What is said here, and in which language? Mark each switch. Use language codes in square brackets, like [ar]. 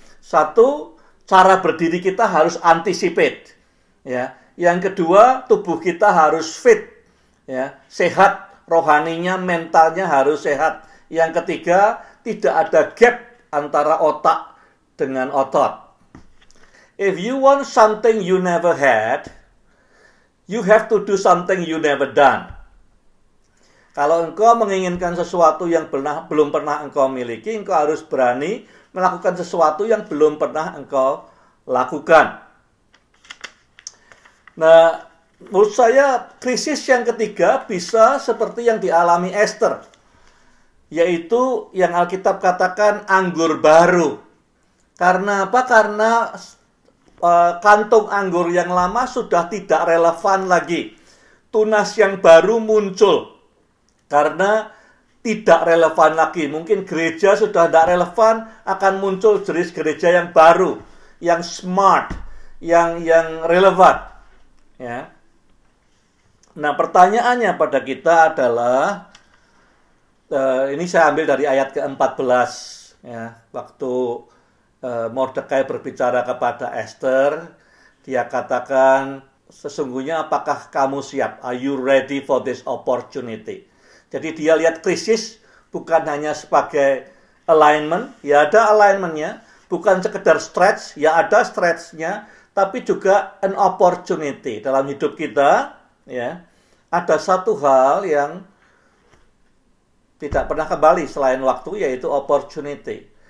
[id] 1, cara berdiri kita harus anticipate. Ya, yang kedua, tubuh kita harus fit. Ya, sehat rohaninya, mentalnya harus sehat. Yang ketiga, tidak ada gap antara otak dengan otot. [en] If you want something you never had, you have to do something you never done. [id] Kalau engkau menginginkan sesuatu yang belum pernah engkau miliki, engkau harus berani melakukan sesuatu yang belum pernah engkau lakukan. Nah, menurut saya krisis yang ketiga bisa seperti yang dialami Esther, yaitu yang Alkitab katakan anggur baru. Karena apa? Karena kantung anggur yang lama sudah tidak relevan lagi. Tunas yang baru muncul karena tidak relevan lagi. Mungkin gereja sudah tidak relevan, akan muncul jenis gereja yang baru, yang smart, yang relevan. Ya. Nah, pertanyaannya pada kita adalah, ini saya ambil dari ayat ke-14, ya, waktu Mordekai berbicara kepada Esther, dia katakan, sesungguhnya apakah kamu siap? [en] Are you ready for this opportunity? [id] Jadi dia lihat krisis bukan hanya sebagai alignment, ya ada alignmentnya, bukan sekedar stretch, ya ada stretchnya, tapi juga [en] an opportunity [id] dalam hidup kita. Ya, ada satu hal yang tidak pernah kembali selain waktu, yaitu opportunity.